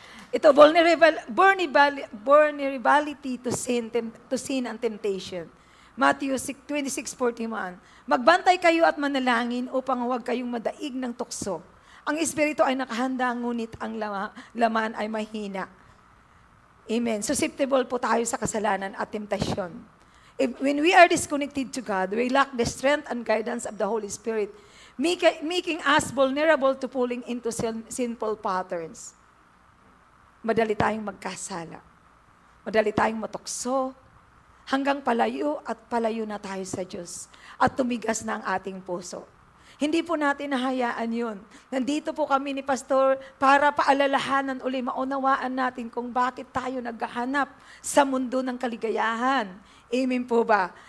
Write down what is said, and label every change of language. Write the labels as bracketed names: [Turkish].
[English] Ito, vulnerability to sin and temptation. Matthew 26:41. [Filipino] Magbantay kayo at manalangin upang huwag kayong madaig ng tukso. Ang espiritu ay nakahanda, ngunit ang laman ay mahina. Amen. Susceptible po tayo sa kasalanan at temptasyon. [English] When we are disconnected to God, we lack the strength and guidance of the Holy Spirit, making us vulnerable to falling into sinful patterns. [Filipino] Madali tayong magkasala. Madali tayong matukso. Hanggang palayo at palayo na tayo sa Diyos. At tumigas na ang ating puso. Hindi po natin nahayaan yun. Nandito po kami ni Pastor para paalalahanan uli, maunawaan natin kung bakit tayo naghahanap sa mundo ng kaligayahan. Amen po ba?